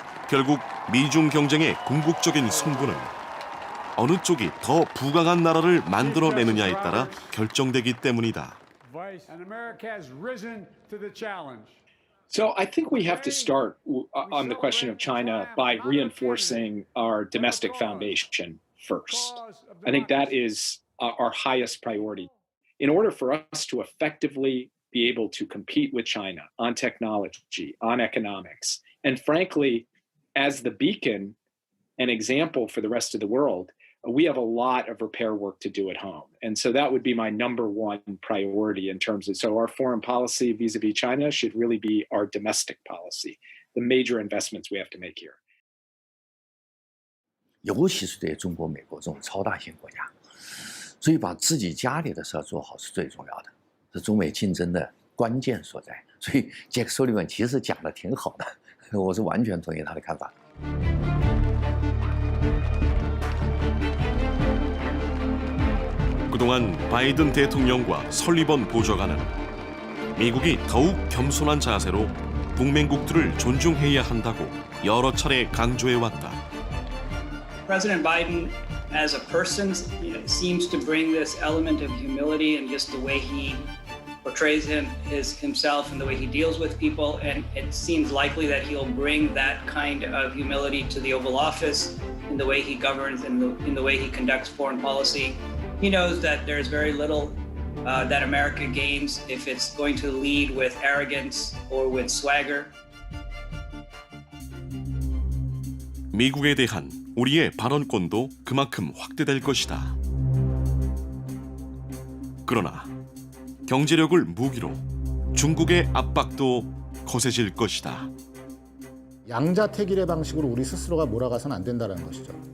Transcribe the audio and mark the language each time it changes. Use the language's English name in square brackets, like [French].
[Korean] 결국 미중 경쟁의 궁극적인 승부는 어느 쪽이 더 부강한 나라를 만들어내느냐에 따라 결정되기 때문이다. [English] And America has risen to the challenge. So I think we have to start on the question of China by reinforcing our domestic foundation first. I think that is our highest priority. In order for us to effectively be able to compete with China on technology, on economics, and frankly, as the beacon and example for the rest of the world, we have a lot of repair work to do at home. And so that would be my number one priority in terms of, so our foreign policy vis-a-vis China should really be our domestic policy, the major investments we have to make here. [Chinese] 尤其是对中国、美国这种超大型国家，所以把自己家里的事儿做好是最重要的，是中美竞争的关键所在。所以杰克·苏利文其实讲的挺好的，我是完全同意他的看法。 [Korean] 그동안 바이든 대통령과 설리번 보좌관은 미국이 더욱 겸손한 자세로 동맹국들을 존중해야 한다고 여러 차례 강조해왔다. [English] President Biden, as a person, seems to bring this element of humility and just the way he portrays himself and the way he deals with people. And it seems likely that he'll bring that kind of humility to the Oval Office in the way he governs and in the way he conducts foreign policy. He knows that there's very little that America gains if it's going to lead with arrogance or with swagger. [Korean] 미국에 대한 우리의 발언권도 그만큼 확대될 것이다. 그러나 경제력을 무기로 중국의 압박도 거세질 것이다. 양자택일의 방식으로 우리 스스로가 몰아가서는 안 된다는 것이죠.